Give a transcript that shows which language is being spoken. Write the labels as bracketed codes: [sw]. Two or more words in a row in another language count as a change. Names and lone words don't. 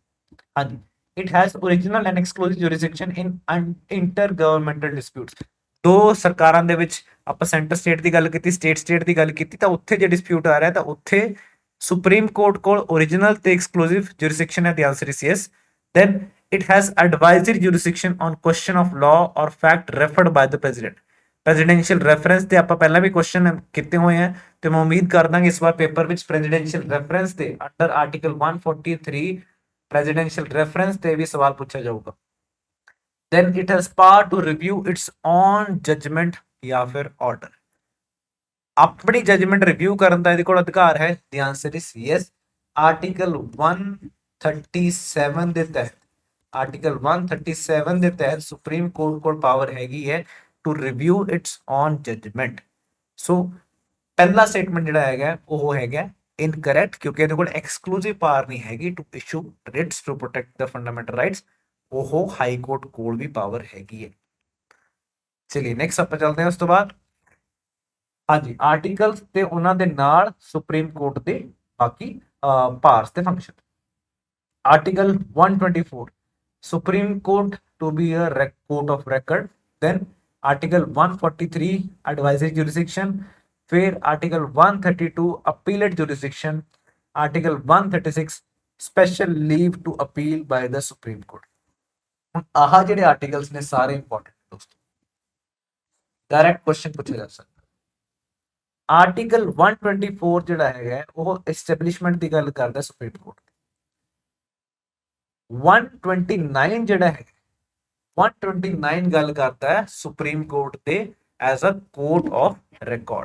[en] ਹਾਂਜੀ, it has original and exclusive jurisdiction in inter governmental disputes. [pa] ਦੋ ਸਰਕਾਰਾਂ ਦੇ ਵਿੱਚ ਆਪਾਂ [en] center state [pa] ਦੀ ਗੱਲ ਕੀਤੀ, ਸਟੇਟ ਦੀ ਗੱਲ ਕੀਤੀ, ਤਾਂ ਉੱਥੇ ਜੇ ਡਿਸਪਿਊਟ ਆ ਰਿਹਾ ਤਾਂ ਉੱਥੇ ਸੁਪਰੀਮ ਕੋਰਟ ਕੋਲ ਓਰੀਜਨਲ ਤੇ [en] exclusive jurisdiction [pa] ਹੈ। [en] the answer is yes. then it has advisory jurisdiction on question of law or fact referred by the president। presidential reference [pa] ਤੇ ਆਪਾਂ ਪਹਿਲਾਂ ਵੀ ਕੁਐਸਚਨ ਕੀਤੇ ਹੋਏ ਆ ਤੇ ਮੈਂ ਉਮੀਦ ਕਰਦਾ ਕਿ ਇਸ ਵਾਰ ਪੇਪਰ ਵਿੱਚ [en] presidential reference [pa] ਤੇ [en] under article 143 presidential reference [pa] ਤੇ ਵੀ ਸਵਾਲ ਪੁੱਛਿਆ ਜਾਊਗਾ। [en] then it has power to review its own judgment [pa] ਜਾਂ ਫਿਰ [en] order। [pa] ਆਪਣੀ ਜਜਮੈਂਟ ਰਿਵਿਊ ਕਰਨ ਦਾ ਇਹਦੇ ਕੋਲ ਅਧਿਕਾਰ ਹੈ। [en] the answer is yes। [pa] ਆਰਟੀਕਲ 137 ਦੇ ਤਹਿਤ ਆਰਟੀਕਲ 137 ਦੇ ਤਹਿਤ ਸੁਪਰੀਮ ਕੋਰਟ ਕੋਲ ਪਾਵਰ ਹੈਗੀ ਹੈ [en] to review its own judgment. [pa] ਸੋ ਪਹਿਲਾ ਸਟੇਟਮੈਂਟ ਜਿਹੜਾ ਹੈਗਾ ਉਹ ਹੈਗਾ ਇਨਕਰੈਕਟ, ਕਿਉਂਕਿ ਇਹਦੇ ਕੋਲ [en] exclusive power [pa] ਨਹੀਂ ਹੈਗੀ [en] to issue writs to protect the fundamental rights. [pa] ਉਹ ਹਾਈ ਕੋਰਟ ਕੋਲ ਵੀ ਪਾਵਰ ਹੈਗੀ ਹੈ। ਚਲਿਏ ਨੈਕਸਟ ਆਪਾਂ ਚੱਲਦੇ ਹਾਂ ਉਸ ਤੋਂ ਬਾਅਦ। ਹਾਂਜੀ, ਆਰਟੀਕਲਸ ਤੇ ਉਹਨਾਂ ਦੇ ਨਾਲ ਸੁਪਰੀਮ ਕੋਰਟ ਦੇ ਬਾਕੀ ਪਾਵਰਸ ਤੇ ਫੰਕਸ਼ਨ। [en] article 124 Supreme Court to be a court of record, then article 143 advisory jurisdiction, फिर article 132 appellate jurisdiction, article 136 special leave to appeal by the supreme court। [pa] ਹੁਣ ਆਹ ਜਿਹੜੇ ਆਰਟੀਕਲਸ ਨੇ ਸਾਰੇ ਇੰਪੋਰਟੈਂਟ ਦੋਸਤੋ, [en] direct question [pa] ਪੁੱਛਿਆ ਜਾ ਸਕਦਾ। ਆਰਟੀਕਲ 124 ਜਿਹੜਾ ਹੈਗਾ ਉਹ ਐਸਟੈਬਲਿਸ਼ਮੈਂਟ ਦੀ ਗੱਲ ਕਰਦਾ ਸੁਪਰੀਮ ਕੋਰਟ। 129 ਜਿਹੜਾ ਹੈ 129 ਗੱਲ ਕਰਦਾ ਹੈ ਸੁਪਰੀਮ ਕੋਰਟ ਦੇ [en] as a court of record.